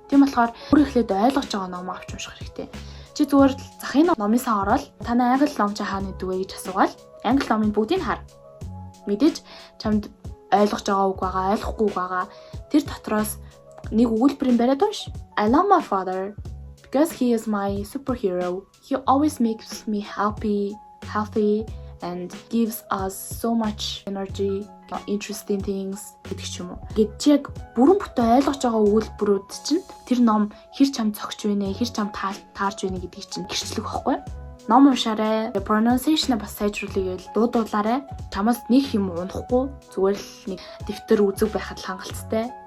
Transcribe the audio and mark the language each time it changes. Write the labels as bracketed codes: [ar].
[mn] Тийм болохоор өөр эхлээд ойлгож байгаа ном авч унших хэрэгтэй. Чи зүгээр захын номын сан ороод танай англи ном чи хаана гэдэг вэ гэж асуугаад англи номын бүгдийг хар. Мэдээж чамд ойлгож байгаа үг байгаа, ойлгохгүй үг байгаа. Тэр дотроос нэг өгүүлбэрийн бариад унш. [en] I love my father because he is my superhero. He always makes me healthy and gives us so much energy, interesting things [mn] гэдэг ч юм уу. Гэвч яг бүрэн бүтэн ойлгож байгаа өгүүлбэрүүд чинь тэр ном хэр чам цогч вэ нэ, хэр чам таарж вэ гэдгийг чинь гэрчлэх байхгүй. Ном уншаарай, pronunciation-а бас сайжруулъя гэвэл дуудуулаарай. Чамаас нэг юм унахгүй зүгээр л нэг дэвтэр үзэг байхад хангалттай.